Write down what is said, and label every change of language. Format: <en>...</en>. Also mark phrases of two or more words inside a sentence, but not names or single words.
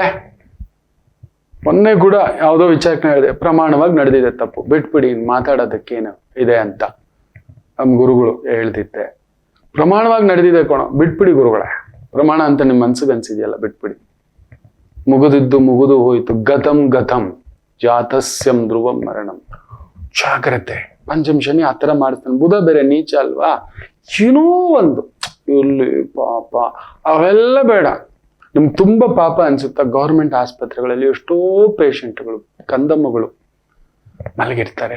<kn>ಮೊನ್ನೆ ಕೂಡ ಯಾವುದೋ ವಿಚಾರಕ್ಕೆ ಹೇಳಿದೆ, ಪ್ರಮಾಣವಾಗಿ ನಡೆದಿದೆ ತಪ್ಪು, ಬಿಟ್ಬಿಡಿ, ಮಾತಾಡೋದಕ್ಕೇನು ಇದೆ ಅಂತ ನಮ್ ಗುರುಗಳು ಹೇಳ್ದಿತ್ತೆ. ಪ್ರಮಾಣವಾಗಿ ನಡೆದಿದೆ ಕಣೋ, ಬಿಟ್ಬಿಡಿ ಗುರುಗಳೇ. ಪ್ರಮಾಣ ಅಂತ ನಿಮ್ ಮನ್ಸಿಗೆ ಅನ್ಸಿದೆಯಲ್ಲ, ಬಿಟ್ಬಿಡಿ. ಮುಗಿದಿದ್ದು ಮುಗಿದು ಹೋಯ್ತು.</kn> <sa>ಗತಂ ಗತಂ ಜಾತಸ್ಯಂ ಧ್ರುವಂ ಮರಣಂ.</sa> <kn>ಜಾಗ್ರತೆ. ಪಂಚಮ ಶನಿ ಆ ಥರ ಮಾಡಿಸ್ತಾನೆ. ಬುಧ ಬೇರೆ ನೀಚ ಅಲ್ವಾ, ಏನೋ ಒಂದು ಇಲ್ಲಿ ಪಾಪ, ಅವೆಲ್ಲ ಬೇಡ. ನಿಮ್ಗೆ ತುಂಬಾ ಪಾಪ ಅನ್ಸುತ್ತಾ? ಗೌರ್ಮೆಂಟ್ ಆಸ್ಪತ್ರೆಗಳಲ್ಲಿ ಎಷ್ಟೋ ಪೇಷಂಟ್ಗಳು, ಕಂದಮ್ಮಗಳು ಮಲಗಿರ್ತಾರೆ.</kn>